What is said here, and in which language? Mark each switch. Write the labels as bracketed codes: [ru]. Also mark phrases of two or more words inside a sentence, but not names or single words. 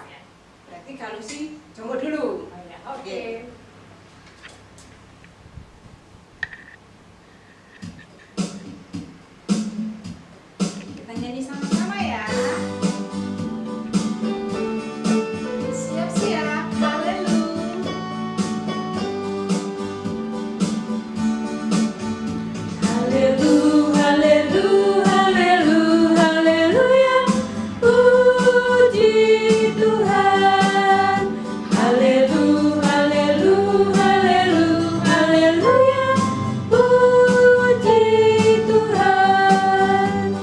[id] Berarti kalau si jongkok dulu. Oh, ya. Oke. Kita nyanyi sama-sama ya. Siap-siap, halelu. Haleluya, haleluya, haleluya, puji Tuhan. Haleluya, haleluya, haleluya, haleluya, puji Tuhan.